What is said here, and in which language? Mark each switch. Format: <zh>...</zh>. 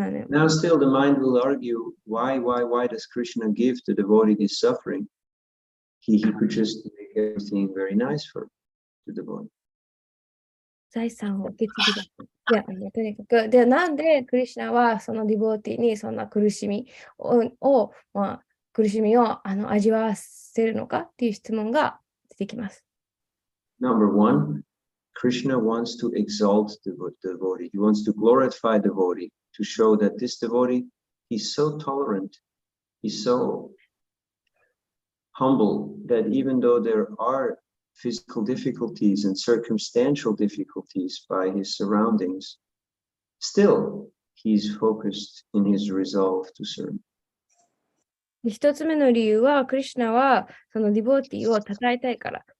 <en>Now still the mind will argue, why does Krishna give the devotee this suffering? He could just make everything very nice for the devotee.</en> <ja>財産を受け継ぎだ。とにかく、で、なんでクリシュナはそのディボーティーにそんな苦しみを味わわせるのかっていう質問が出てきます。</ja> <en>Number one, Krishna wants to exalt the devotee. He wants to glorify the devotee, to show that this devotee, he's so tolerant, he's so humble that even though there are physical difficulties and circumstantial difficulties by his surroundings, still he's focused in his resolve to serve.</en> <ja>一つ目の理由は、クリシュナはそのディボーティーを称えたいから。</ja>